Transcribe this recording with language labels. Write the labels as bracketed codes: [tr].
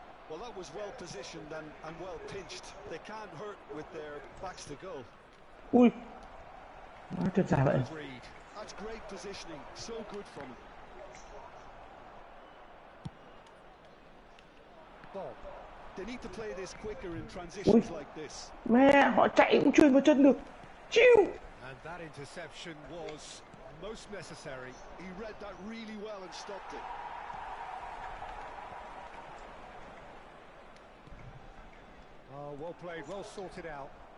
[en] Well, that was well positioned and well pinched. They can't hurt with their backs to goal. [vi] Ui. Má chân dài vậy. [en] Reed. That's great positioning, so good from him. Bob. They need to play this quicker in transitions like this. [vi] Mẹ, họ chạy cũng truyền vào chân được. Chiu. [en] And that interception was most necessary. He read that really well and stopped it. Oh, well played, well sorted out.